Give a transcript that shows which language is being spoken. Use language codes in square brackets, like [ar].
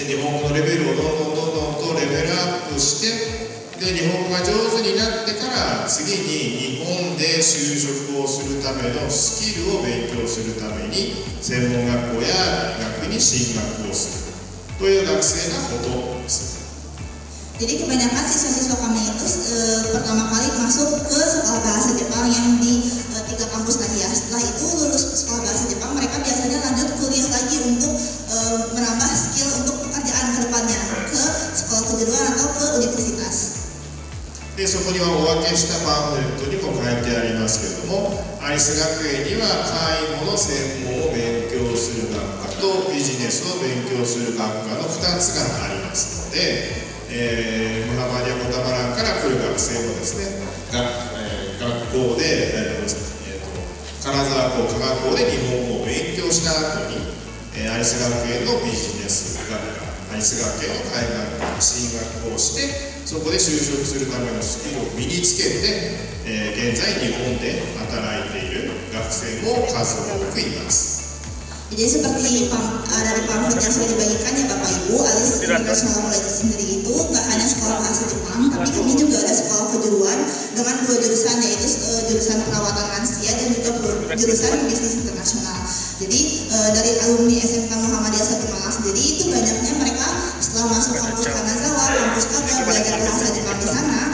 [ja] で、日本語のレベルをどんどんとレベルアップして、で日本語が上手になってから次に日本で就職をするためのスキルを勉強するために専門学校や大学に進学をするという学生がほとんどです。 [id] Jadi kebanyakan siswa-siswa kami itu pertama kali masuk ke sekolah bahasa Jepang yang di 3 kampus tadi ya. Setelah itu lulus sekolah bahasa Jepang, mereka biasanya lanjut kuliah lagi untuk menambah skill untuk pekerjaan ke depannya ke sekolah kejuruan atau ke universitas. [ja] でそこにはお分けしたパンフレットにも書いてありますけれども、アリス学園には介護の専門を勉強する学科とビジネスを勉強する学科の2つがありますので、ムハマディア・コタマランから来る学生もですね、学校で、金沢工科学校で日本語を勉強した後に、アリス学園のビジネス学科、アリス学園の大学に進学をして、そこで就職するためのスキルを身につけて、現在日本で働いている学生も数多くいます。 [id] Jadi seperti dari pamflet yang sudah dibagikan ya Bapak Ibu, Alice International College sendiri itu nggak hanya sekolah bahasa Jepang, tapi kami juga ada sekolah kejuruan dengan 2 jurusan, yaitu jurusan perawatan lansia dan juga jurusan bisnis internasional. Jadi dari alumni SMK Muhammadiyah 1 Malang sendiri itu banyaknya mereka setelah masuk kampus Kanazawa, kampus Kota, belajar bahasa Jepang di sana.